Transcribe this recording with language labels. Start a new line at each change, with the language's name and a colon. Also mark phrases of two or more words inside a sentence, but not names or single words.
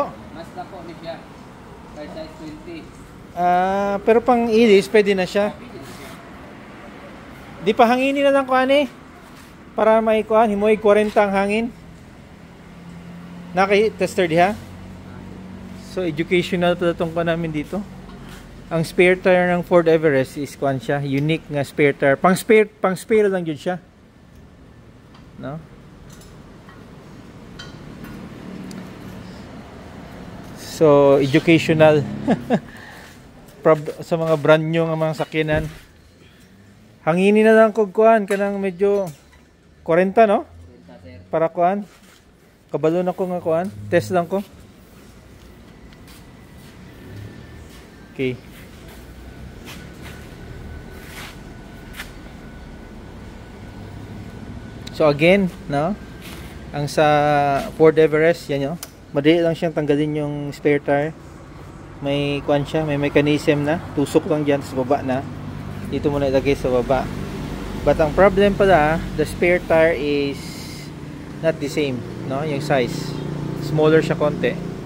Cebuano: Mas dako ni siya. Size 20. Pero pang ilis pwede na siya. Di pa hanginin na lang kuan para may kuan himoy 40 ang hangin. Naki-tester diha.
Filipino: So educational pala tong kuan namin dito. Ang
English: spare tire
Filipino: ng Ford Everest is kuan siya, unique nga
English: spare tire.
Filipino: Pang spare lang yun siya.
Cebuano: No? So educational sa mga
English: brand new
Cebuano: nga mga sakyanan. Hanginin na lang kog kuan kanang medyo 40, no? Para kuan. Kabalo na ko nga kuan. Test lang ko. Okay.
English: So again, no?
Filipino: Ang sa Ford Everest, yan, no? Madali lang siyang tanggalin yung
English: spare tire.
Filipino: May kuan siya, may mechanism na. Tusok lang diyan sa baba na. Dito muna ilagay sa baba. But ang problem pala,
English: the spare tire is not the same, no? Yung size.
Filipino: Smaller siya konti.